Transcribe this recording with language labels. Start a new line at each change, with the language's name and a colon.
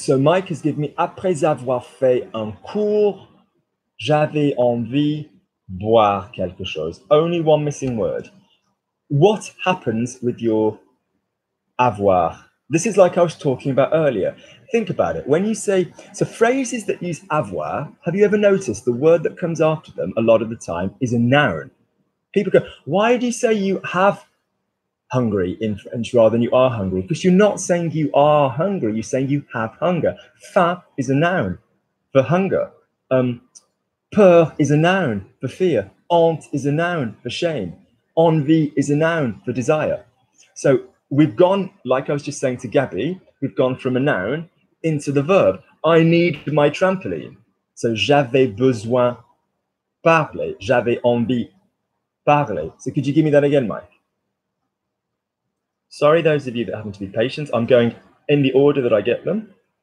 English: So Mike has given me,
French: après avoir fait un cours, j'avais envie boire quelque chose.
English: Only one missing word. What happens with your avoir? This is like I was talking about earlier. Think about it. When you say, so phrases that use avoir, have you ever noticed the word that comes after them a lot of the time is a noun? People go, why do you say you have hungry in French rather than you are hungry? Because you're not saying you are hungry, you're saying you have hunger. Faim is a noun for hunger. Peur is a noun for fear. Honte is a noun for shame. Envie is a noun for desire. So we've gone, like I was just saying to Gabby, we've gone from a noun into the verb. I need my trampoline.
French: So j'avais besoin parler. J'avais envie parler.
English: So could you give me that again, Mike? Sorry, those of you that happen to be patient. I'm going in the order that I get them.